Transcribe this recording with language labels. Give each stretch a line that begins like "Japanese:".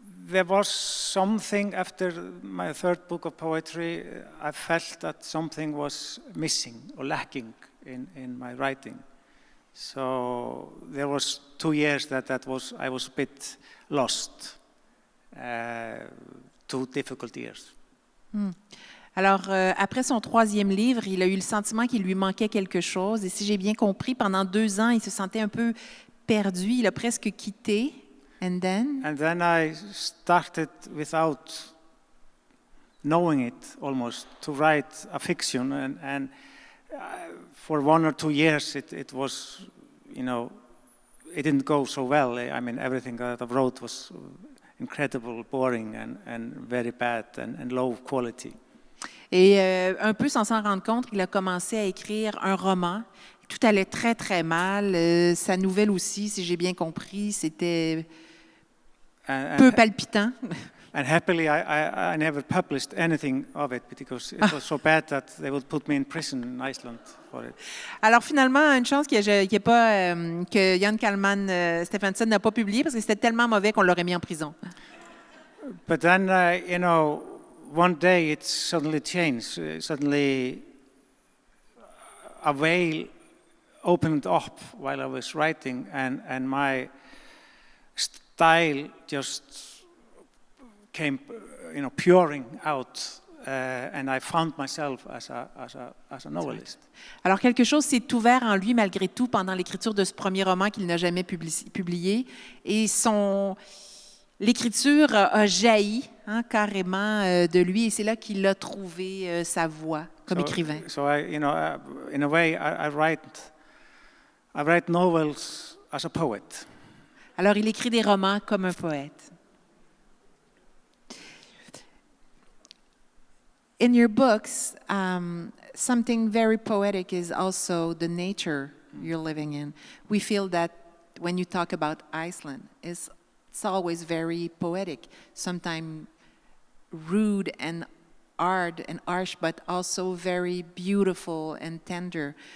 English: There was something after my 3rd book of poetry. I felt that something was missing or lacking in my writing. So there was 2 years that I was a bit lost. 2 difficult years.
French: Alors, après son 3e livre, il a eu le sentiment qu'il lui manquait quelque chose. Et si j'ai bien compris, pendant 2 ans, il se sentait un peu perdu. Il a presque quitté.
English: And then I started, without knowing it almost, to write a fiction. And for 1 or 2 years, it was, it didn't go so well. I mean, everything that I wrote was incredible, boring, and very bad, and low quality.
French: Et un peu sans s'en rendre compte, il a commencé à écrire un roman. Tout allait très, très mal. Sa nouvelle aussi, si j'ai bien compris, c'était peu palpitant.
English: And happily, I never published anything of it because it was so bad that they would put me in prison in Iceland for it.
French: Alors finalement, une chance que Jón Kalman Stefánsson n'a pas publié parce que c'était tellement mauvais qu'on l'aurait mis en prison.
English: But then, one day it suddenly changed. Suddenly, a veil opened up while I was writing, and my style just came, pouring out, and I found myself as a novelist.
French: Alors quelque chose s'est ouvert en lui malgré tout pendant l'écriture de ce premier roman qu'il n'a jamais publié, et l'écriture a jailli carrément de lui, et c'est là qu'il a trouvé sa voie comme écrivain.
English: So in a way, I write novels as a poet.
French: Alors il écrit des romans comme un poète.
English: In your books, something very poetic is also the nature you're living in. We feel that when you talk about Iceland, it's always very poetic, sometimes rude and hard and harsh, but also very beautiful and tender.